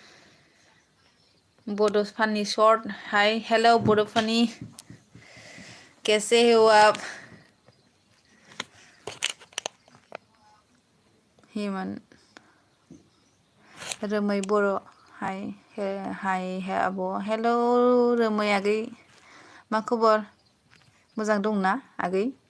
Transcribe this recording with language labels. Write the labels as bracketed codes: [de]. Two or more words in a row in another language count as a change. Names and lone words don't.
[brx] बड' फानि शर्ट हाय हेलौ बड' फानि [hi] कैसे हो आप [brx] हेमन रोमै बर' हाय हाय आब' हेलौ रोमै आगै मा खबर मोजां दंना आगै